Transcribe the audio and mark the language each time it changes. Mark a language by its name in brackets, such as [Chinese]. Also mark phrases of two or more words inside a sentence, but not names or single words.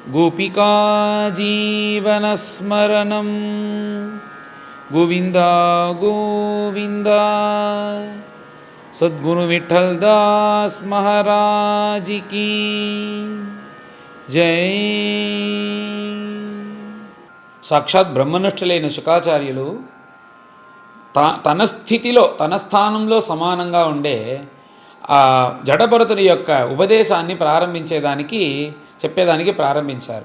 [Sanskrit] गोपिका जीवनस्मरणं गोविंदा गोविंदा। [Hindi] सद्गुरु विठल दास महाराज की जय। [Telugu] సాక్షాత్ బ్రహ్మనిష్ఠులైన శుకాచార్యులు తన స్థితిలో తన స్థానంలో సమానంగా ఉండే ఆ జడభరతుని యొక్క ఉపదేశాన్ని చెప్పేదానికి ప్రారంభించారు.